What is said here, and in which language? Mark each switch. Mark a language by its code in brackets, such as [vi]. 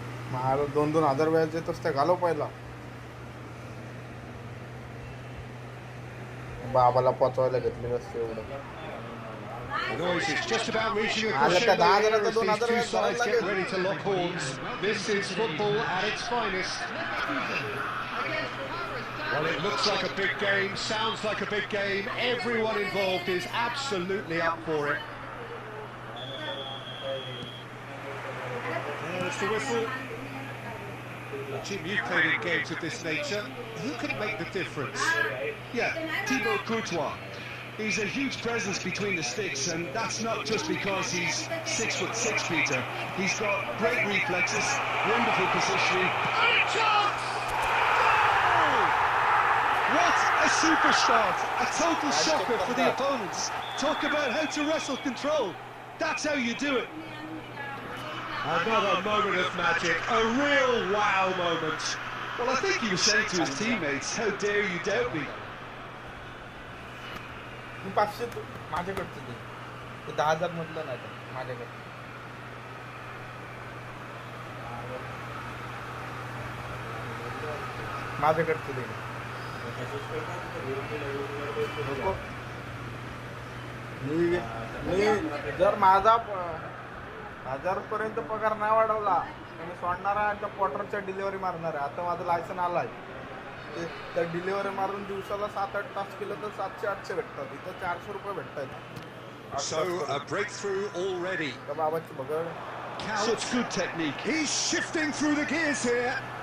[mr] मला 2-2 हजार व्याज येतच ते घालव पहिला. बाबाला पोचवायला घेतले असते एवढं. [en] The noise is just about reaching a crescendo here as these two sides get ready to lock horns. This is football at its finest. Well, it looks like a big game, sounds like a big game. Everyone involved is absolutely up for it. There's the whistle. Jim, you've played in games of this nature. Who can make the difference? Yeah, Thibaut Courtois. He's a huge presence between the sticks, and that's not just because he's 6'6", Peter. He's got great reflexes, wonderful positioning. What a super start! A total shocker for the opponents. Talk about how to wrestle control. That's how you do it. Another moment of magic, a real wow moment. Well, I think he was saying to his teammates, how dare you doubt me? [mr] 500 माझ्याकडचं दे. ते 10,000 मधलं नाही तर माझ्याकडे. माझ्याकडचं दे. मी जर माझा 1000 पर्यंत पगार नाही वाढवला तर मी सोडणार आहे. त्या क्वार्टरच्या डिलिव्हरी मारणार आहे. आता माझं लायसन आलाय. त्या डिलिव्हरी मारून दिवसाला 7-8 तास केलं तर 700-800 भेटतात. इथं 400 रुपये भेटतात. [en] So a breakthrough already. [mr] बाबाची बघड. [en] Such good technique. He's shifting through the gears here.